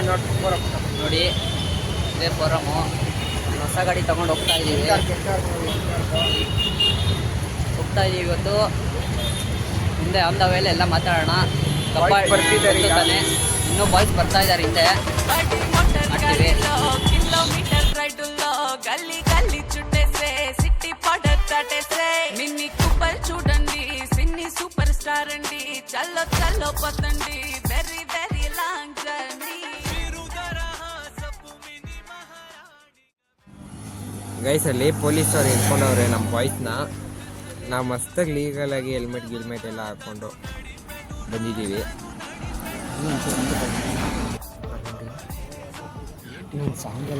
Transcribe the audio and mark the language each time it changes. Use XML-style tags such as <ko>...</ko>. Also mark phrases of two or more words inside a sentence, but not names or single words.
<kn>ನೋಡಿ ಇದೇ ಫೋರಮು. ಹೊಸ ಗಾಡಿ ತಗೊಂಡು ಹೋಗ್ತಾ ಇದ್ದೀವಿ ಇವತ್ತು. ಹಿಂದೆ</kn> <en>on the way</en> <kn>ಎಲ್ಲ ಮಾತಾಡೋಣ. ಬರ್ತಿದ್ದಾರೆ ಇನ್ನೂ ಬಾಯ್ಸ್ ಬರ್ತಾ ಇದ್ದಾರೆ ಹಿಂದೆ.</kn> <te>కిలోమీటర్ రైడుల్లో గల్లీ గల్లీ చుట్టేసే సిటీ పడతాటేసే మిన్ని కుప్పల్ చూడండి సిన్ని</te> <en>super star</en> <te>అండి చల్లో చల్లో పతండి</te> <en>very very long journey.</en> <kn>ಗೈಸ್ ಅಲ್ಲಿ ಪೊಲೀಸ್ ಅವ್ರು ಇಟ್ಕೊಂಡವ್ರೆ ನಮ್ಮ ಬಾಯ್ಸ್ನ. ನಾವು ಮಸ್ತಾಗಿ ಲೀಗಲಾಗಿ ಹೆಲ್ಮೆಟ್ ಎಲ್ಲ ಹಾಕ್ಕೊಂಡು ಬಂದಿದ್ದೀವಿ. ಸಾಂಗೆಲ್ಲ</kn>